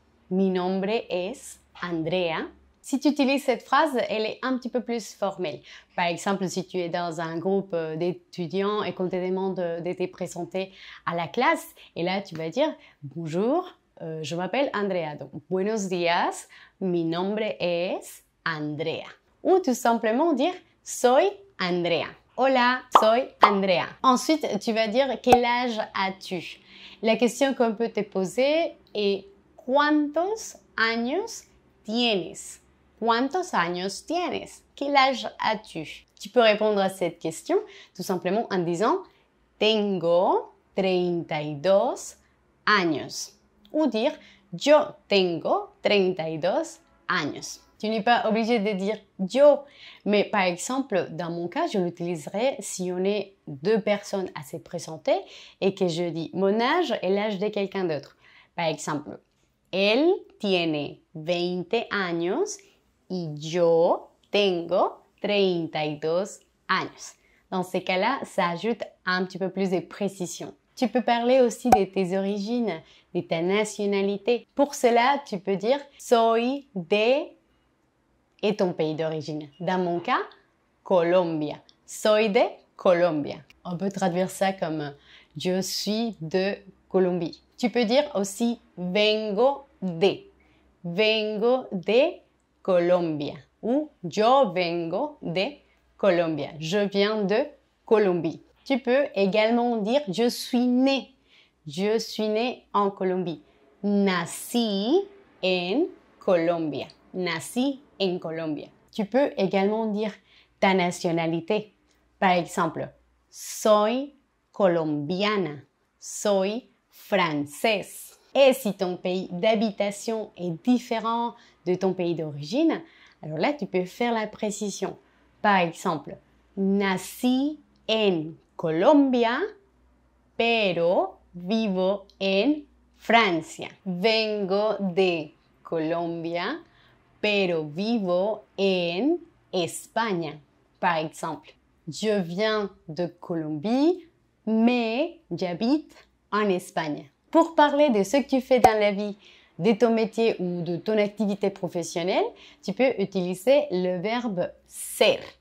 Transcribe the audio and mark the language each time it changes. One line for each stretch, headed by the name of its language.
Spanish: Mi nombre es Andrea.
French: Si tu utilises cette phrase, elle est un petit peu plus formelle. Par exemple, si tu es dans un groupe d'étudiants et qu'on te demande de te présenter à la classe, et là tu vas dire bonjour, je m'appelle Andrea.
Spanish: Donc, buenos días, mi nombre es Andrea.
French: Ou tout simplement dire
Spanish: soy Andrea. Hola, soy Andrea.
French: Ensuite, tu vas dire quel âge as-tu? La question qu'on peut te poser est
Spanish: ¿Cuántos años tienes? ¿Cuántos años tienes?
French: Quel âge as-tu? Tu peux répondre à cette question tout simplement en disant
Spanish: Tengo 32 años.
French: Ou dire
Spanish: Yo tengo 32 años.
French: Tu n'es pas obligé de dire yo, mais par exemple, dans mon cas, je l'utiliserai si on est deux personnes à se présenter et que je dis mon âge et l'âge de quelqu'un d'autre. Par exemple,
Spanish: él tiene 20 años y yo tengo 32 años.
French: Dans ces cas-là, ça ajoute un petit peu plus de précision. Tu peux parler aussi de tes origines, de ta nationalité. Pour cela, tu peux dire
Spanish: soy de
French: et ton pays d'origine. Dans mon cas, Colombia.
Spanish: Soy de Colombia.
French: On peut traduire ça comme je suis de Colombie. Tu peux dire aussi
Spanish: vengo de. Vengo de Colombia.
French: Ou
Spanish: yo vengo de Colombia.
French: Je viens de Colombie. Tu peux également dire je suis né. Je suis né en Colombie.
Spanish: Nací en Colombia. Nací en Colombia.
French: Tu peux également dire ta nationalité. Par exemple,
Spanish: soy colombiana.
French: Soy française. Et si ton pays d'habitation est différent de ton pays d'origine, alors là, tu peux faire la précision. Par exemple,
Spanish: nací en Colombia, pero vivo en Francia. Vengo de Colombia, pero vivo en España.
French: Par exemple, je viens de Colombie, mais j'habite en Espagne. Pour parler de ce que tu fais dans la vie, de ton métier ou de ton activité professionnelle, tu peux utiliser le verbe ser.